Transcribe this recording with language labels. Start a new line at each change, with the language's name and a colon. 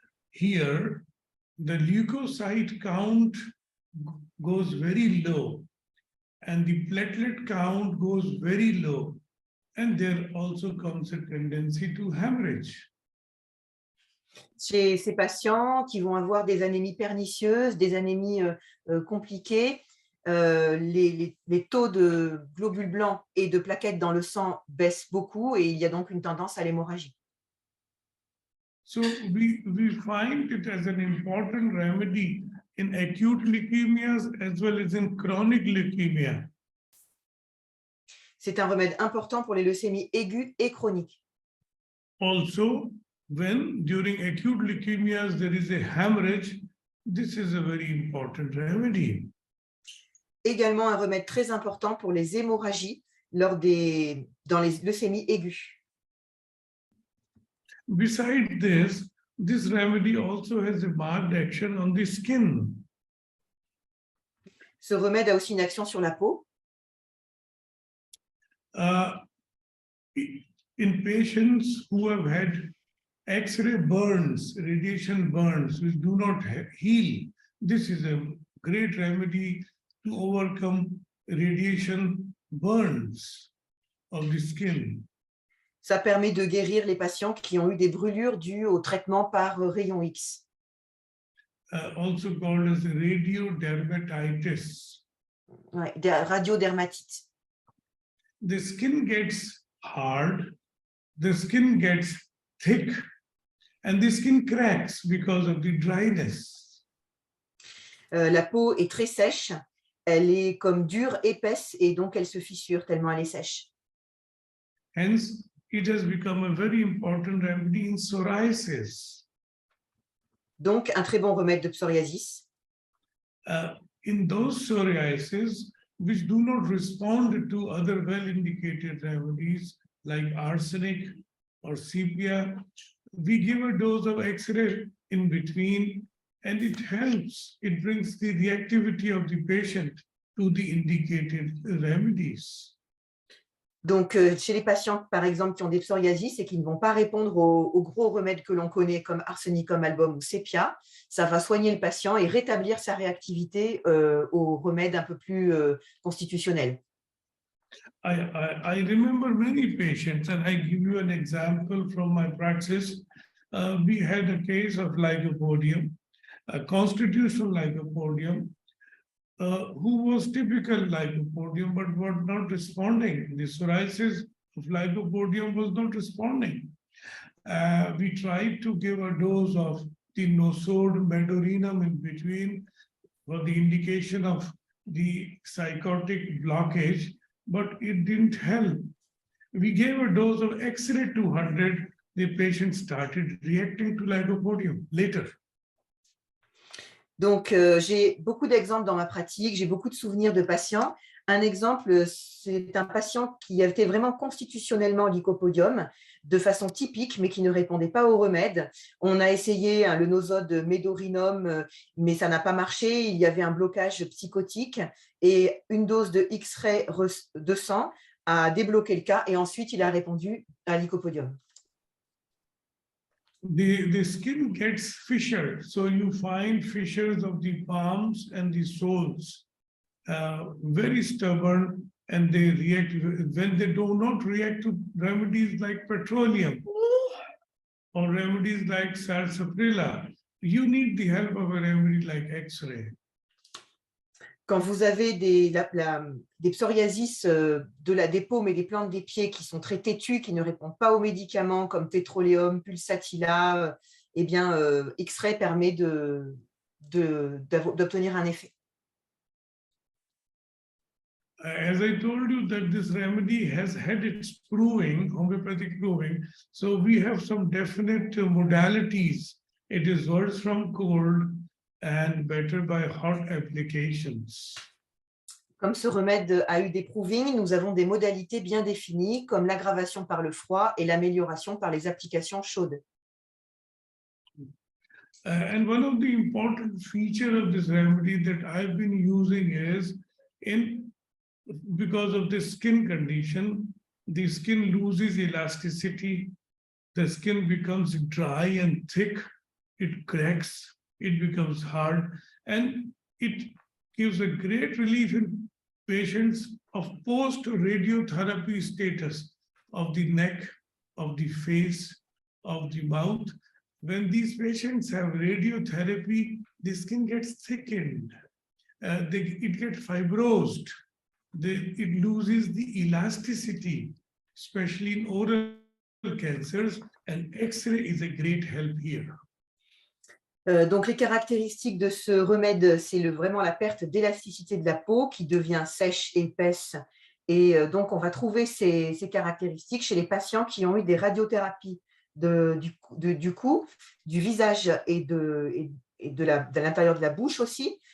English: Here, the leukocyte count goes very low and the platelet count goes very low, and there also comes a tendency to hemorrhage.
French: Chez ces patients qui vont avoir des anémies pernicieuses, des anémies compliquées, les taux de globules blancs et de plaquettes dans le sang baissent beaucoup et il y a donc une tendance à l'hémorragie.
English: So we find it as an important remedy in acute leukemias as well as in chronic leukemia.
French: C'est un remède important pour les leucémies aiguës et chroniques.
English: Also, when during acute leukemias there is a hemorrhage, this is a very important remedy.
French: Également un remède très important pour les hémorragies dans les leucémies aiguës.
English: Besides this remedy also has a marked action on the skin.
French: Ce remède a aussi une action sur la peau.
English: In patients who have had X-ray burns, radiation burns, which do not heal, this is a great remedy to overcome radiation burns of the skin.
French: Ça permet de guérir les patients qui ont eu des brûlures dues au traitement par rayon X.
English: Also called as radiodermatitis.
French: Ouais, radiodermatite.
English: The skin gets hard, the skin gets thick, and the skin cracks because of the dryness.
French: La peau est très sèche, elle est comme dure, épaisse, et donc elle se fissure tellement elle est sèche.
English: Hence, it has become a very important remedy in psoriasis.
French: Donc, un très bon remède de psoriasis.
English: In those psoriasis which do not respond to other well-indicated remedies like arsenic or sepia, we give a dose of X-ray in between, and it helps. It brings the reactivity of the patient to the indicated remedies.
French: Donc, chez les patients, par exemple, qui ont des psoriasis et qui ne vont pas répondre aux gros remèdes que l'on connaît comme arsénicum album ou sépia, ça va soigner le patient et rétablir sa réactivité aux remèdes un peu plus constitutionnels.
English: I remember many patients, and I give you an example from my practice. We had a case of lycopodium, a constitutional lycopodium, who was typical lycopodium but was not responding. The psoriasis of lycopodium was not responding. We tried to give a dose of the nosode medorinum in between for the indication of the psychotic blockage, but it didn't help. We gave a dose of X-ray 200. The patient started reacting to lycopodium later.
French: Donc, j'ai beaucoup d'exemples dans ma pratique, j'ai beaucoup de souvenirs de patients. Un exemple, c'est un patient qui était vraiment constitutionnellement lycopodium, de façon typique, mais qui ne répondait pas aux remèdes. On a essayé le nosode medorinum, mais ça n'a pas marché. Il y avait un blocage psychotique et une dose de X-ray de sang a débloqué le cas et ensuite il a répondu à lycopodium.
English: The skin gets fissured, so you find fissures of the palms and the soles, very stubborn, and they react when they do not react to remedies like petroleum or remedies like sarsaparilla. You need the help of a remedy like X-ray.
French: Quand vous avez des psoriasis des paumes et des plantes des pieds qui sont très têtues, qui ne répondent pas aux médicaments comme pétroléum, pulsatilla, eh bien, X-ray permet d'obtenir un effet.
English: as I told you that this remedy has had its proving, homeopathic proving, so we have some definite modalities. It is worse from cold and better by hot applications.
French: Comme ce remède a eu des provings, nous avons des modalités bien définies, comme l'aggravation par le froid et l'amélioration par les applications chaudes.
English: And one of the important features of this remedy that I've been using is because of the skin condition, the skin loses elasticity, the skin becomes dry and thick, it cracks, it becomes hard, and it gives a great relief in patients of post-radiotherapy status of the neck, of the face, of the mouth. When these patients have radiotherapy, the skin gets thickened, it gets fibrosed, it loses the elasticity, especially in oral cancers, and X-ray is a great help here.
French: Donc, les caractéristiques de ce remède, c'est vraiment la perte d'élasticité de la peau qui devient sèche et épaisse. Et donc, on va trouver ces caractéristiques chez les patients qui ont eu des radiothérapies du cou, du visage et de l'intérieur de la bouche aussi.